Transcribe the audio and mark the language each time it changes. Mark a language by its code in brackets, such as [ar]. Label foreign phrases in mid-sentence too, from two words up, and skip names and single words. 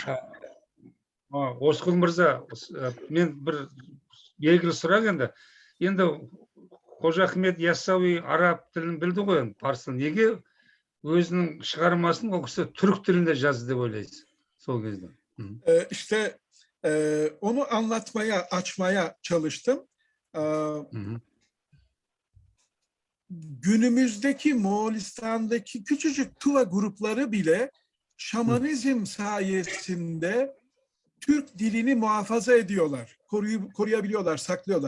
[kk] Осқұл мырза, мен бір белгілі сұрақ енді Қожа Ахмет Яссауи араб тілін білді ғой, парсы. Неге өзінің шығармасын ол кісі түрік тілінде жазды деп ойлайсыз сол кезде? [tr] İşte onu açmaya çalıştım. Günümüzdeki Moğolistan'daki küçücük Tuva grupları bile şamanizm sayesinde Türk dilini muhafaza ediyorlar, koruyabiliyorlar, saklıyorlar.